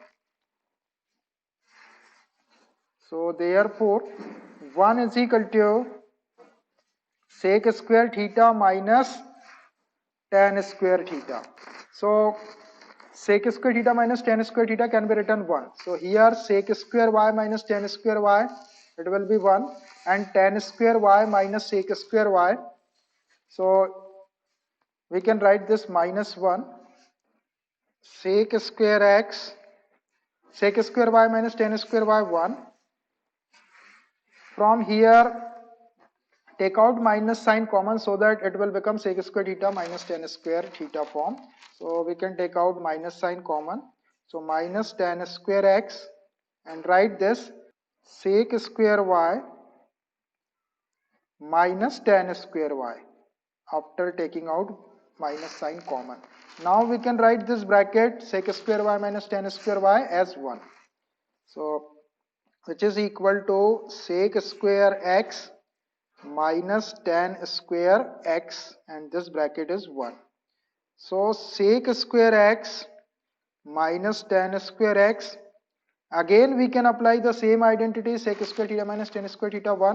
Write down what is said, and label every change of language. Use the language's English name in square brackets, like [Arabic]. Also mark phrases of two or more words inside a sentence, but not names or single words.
[English] So therefore 1 is equal to sec square theta minus tan square theta. So sec square theta minus tan square theta can be written 1. So here sec square y minus tan square y, it will be 1, and tan square y minus sec square y. So we can write this minus 1 sec square x, sec square y minus tan square y 1. From here take out minus sign common so that it will become sec square theta minus tan square theta form. So we can take out minus sign common. So minus tan square x, and write this sec square y minus tan square y after taking out minus sign common. Now we can write this bracket sec square y minus tan square y as 1. So which is equal to sec square x minus tan square x, and this bracket is 1. So sec square x minus tan square x, again we can apply the same identity, sec square theta minus tan square theta 1.